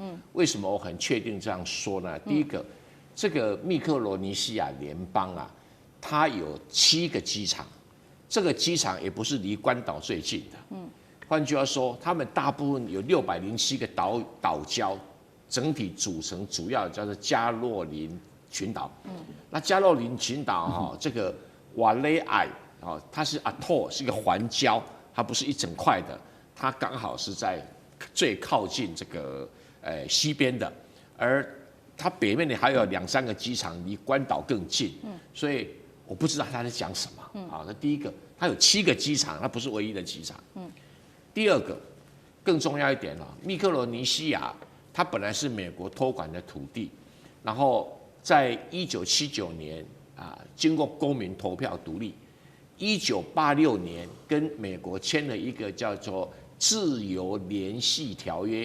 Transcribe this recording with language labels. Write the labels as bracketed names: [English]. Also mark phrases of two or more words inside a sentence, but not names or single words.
[Chinese] 為什麼我很確定這樣說呢？第一個，這個密克羅尼西亞聯邦啊，它有7個機場，這個機場也不是離關島最近的。換句話說，他們大部分有607個島礁。整體組成主要叫做加洛林群島。那加洛林群島哈，這個瓦雷埃啊，它是 atoll， 是一個環礁，它不是一整塊的，它剛好是在最靠近這個西邊的，而它北面呢還有2、3個機場離關島更近，所以我不知道他在講什麼啊。那第一個，它有7個機場，它不是唯一的機場。第二個，更重要一點了，密克羅尼西亞。它本來是美國托管的土地，然後在1979年經過公民投票獨立，1986年跟美國簽了一個叫做自由聯繫條約。